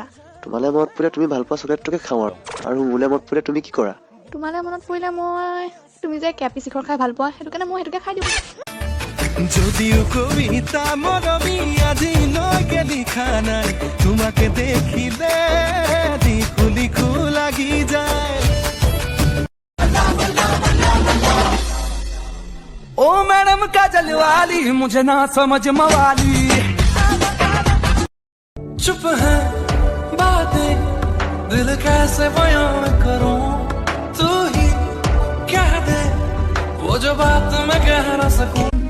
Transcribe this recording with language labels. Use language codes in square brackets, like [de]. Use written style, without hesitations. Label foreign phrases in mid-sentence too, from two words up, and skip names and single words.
[as] তোমালে মনত পৰিলে তুমি ভাল পোৱা চকলেটটোকে খাওঁ আৰু মোলে মনত পৰিলে তুমি কি কৰা? তোমালে মনত পৰিলে মই তুমি যে কেপি শিখৰ খাই ভাল পোৱা সেইটো কাৰণে মই সেইটোকে খাই দিওঁ। যদিও কবিতা মৰমী আজিলৈকে লিখা নাই, তোমাকে দেখিলে লিখো লিখো লাগি যায়। [hi] ओ मैडम काजल वाली मुझे ना समझ मवाली, चुप है बातें दिल कैसे बयान करूं, तू ही कह दे वो जो बात मैं कह ना सकूं।